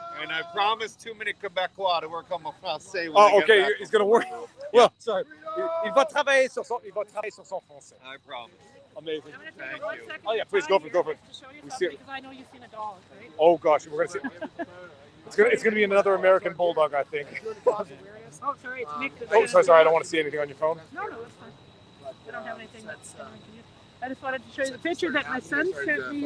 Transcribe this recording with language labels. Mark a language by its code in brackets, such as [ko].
[en] And I promised too many Quebecois to work on my français. Oh, okay. He's gonna work. Well, sorry. [fr] Il va travailler sur son français. [en] I promise. Amazing. I'm going to take 1 second. Oh yeah, please go for it. Go for it. To show you We see something, it. because I know you've seen a dog, right? Oh gosh, we're gonna see. It's gonna be another American bulldog, I think. Oh, sorry, it's Mick. Oh, sorry. I don't want to see anything on your phone. No, that's fine. I don't have anything that's anyone can use. I just wanted to show you the picture that my son sent me.